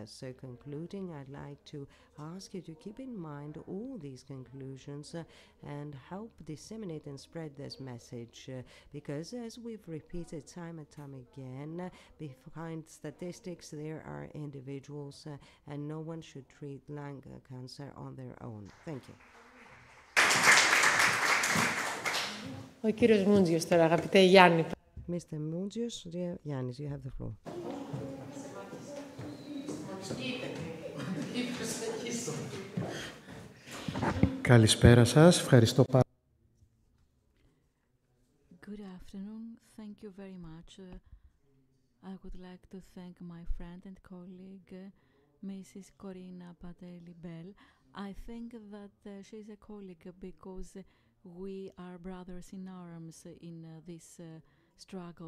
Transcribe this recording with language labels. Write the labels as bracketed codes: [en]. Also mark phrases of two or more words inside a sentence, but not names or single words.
[en] So concluding, I'd like to ask you to keep in mind all these conclusions and help disseminate and spread this message, because as we've repeated time and time again, behind statistics there are individuals, and no one should treat lung cancer on their own. Thank you. [el] Ο κύριος Μούντζιος τώρα, αγαπητέ Γιάννη. [en] Mr. Mungios, Yannis, you have the floor. [el] Καλησπέρα σας. Ευχαριστώ πάρα. [en] Good afternoon. Thank you very much. I would like to thank my friend and colleague, Mrs. Corina Pateli-Bell. I think that she's a colleague because we are brothers in arms in this struggle.